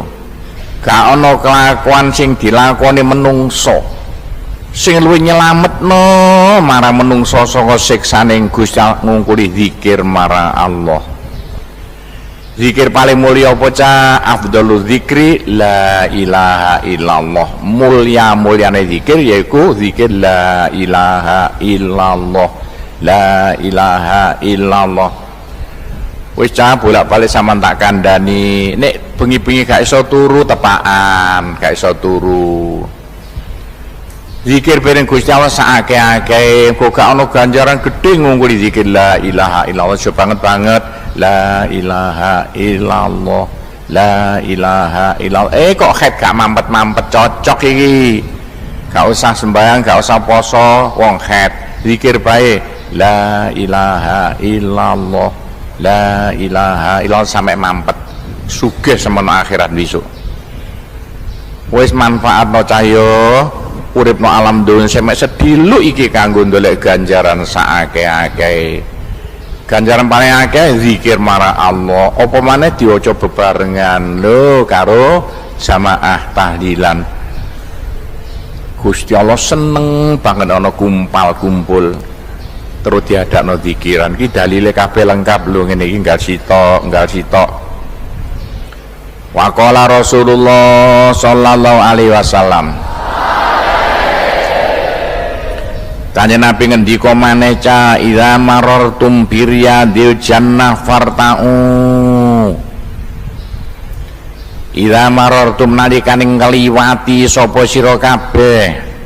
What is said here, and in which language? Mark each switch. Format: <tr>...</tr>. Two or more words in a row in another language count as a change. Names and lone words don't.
<jv>Gak ana kelakuan sing dilakoni menungso sing luwih nyelametno marang menungso saka siksaning Gusti ngungkuli zikir marang Allah. Zikir paling mulia apa ca?</jv> <ar>أفضل الذكر لا إله إلا الله.</ar> <jv>Mulyane zikir yaiku zikir</jv> <ar>لا إله إلا الله. لا إله إلا الله.</ar> <jv>Wis cah bolak-balik sampean tak kandhani, nek bengi-bengi gak iso turu tepaan, gak iso turu. Zikir bareng Gusti Allah sakake-akeh, kok gak ana ganjaran gedhe ngungkuli zikir</jv> <ar>لا إله إلا الله. Banget لا إله إلا الله. لا إله إلا الله.</ar> <jv>Kok head gak mampet-mampet cocok iki. Gak usah sembahyang, gak usah poso, wong head. Zikir bae</jv> <ar>لا إله إلا الله. لا إله إلا الله</ar> <jv>sampai mampet sugih semono akhirat besok. Wis manfaatno cahya uripno alam donya semek sediluk iki kanggo ndolek ganjaran sakake-akeh. Ganjaran paling akeh zikir marang Allah. Apa maneh diwaca bebarengan lho karo jamaah tahlilan. Gusti Allah seneng banget ana kumpul terus diadakno zikiran. Ki dalile kabeh lengkap lho ngene iki, enggal sitok.</jv> <ar>وقال رسول الله صلى الله عليه وسلم.</ar> <jv>Kanjeng Nabi ngendika maneh ca</jv> <ar>إذا مررتم برياض الجنة فارتعوا. إذا مررتم</ar> <jv>nalikane ngliwati sapa sira kabeh.</jv>